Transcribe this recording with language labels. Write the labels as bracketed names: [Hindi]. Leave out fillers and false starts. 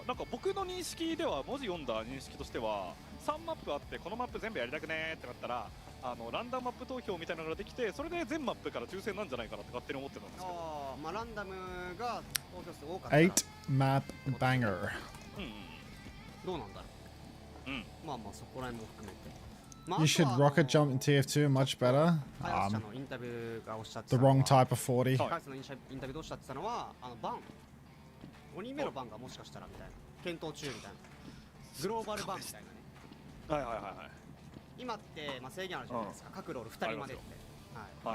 [Japanese] なんか僕の認識では、文字読んだ認識としては、3マップあってこのマップ全部やりたくねーってなったら、ランダムマップ投票みたいなのができて、それで全マップから抽選なんじゃないかなって勝手に思ってたんですけど。ああ、まあランダムが投票数多かったら。 [English] 8 map banger. [Japanese] うんどうなんだろう。うん。まあまあそこら辺も含めて。まあ [English] You should rocket jump in TF2 much better. [Japanese] 開発者のインタビューがおっしゃってた [English] The [Japanese] のは [English] wrong type of 40. [Japanese] 開発者のインタビューでおっしゃってたのはバン5人目のバンがもしかしたらみたいな検討中みたいなグローバルバンみたいなね。はいはいはいはい。今って、まあ、制限あるじゃないですか、各ロール2人までって、はい、